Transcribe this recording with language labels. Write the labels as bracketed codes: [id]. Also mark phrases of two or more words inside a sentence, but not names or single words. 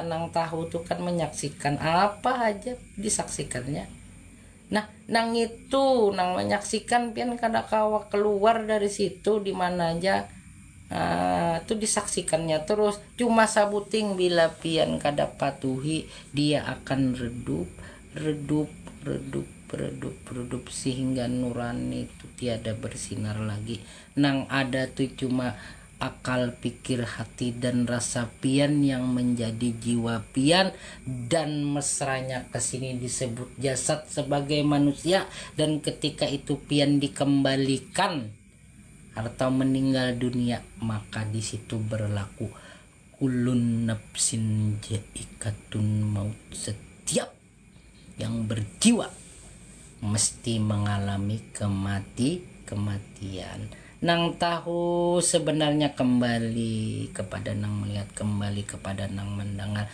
[bjn] Nang tahu tuh kan menyaksikan apa aja disaksikannya. Nah, nang itu nang menyaksikan pian kada kawa keluar dari situ di mana aja. Itu disaksikannya terus. Cuma sabuting bila pian kada patuhi, dia akan redup sehingga nurani itu tiada bersinar lagi. Nang ada tuh cuma akal, pikir, hati dan rasa pian yang menjadi jiwa pian. [id] Dan mesranya kesini disebut jasad sebagai manusia. [bjn] Dan ketika itu pian dikembalikan atau meninggal dunia, maka di situ berlaku [ar] كل نفس ذائقة الموت. [id] Setiap yang berjiwa mesti mengalami kematian. [bjn] Nang tahu sebenarnya kembali kepada nang melihat, kembali kepada nang mendengar.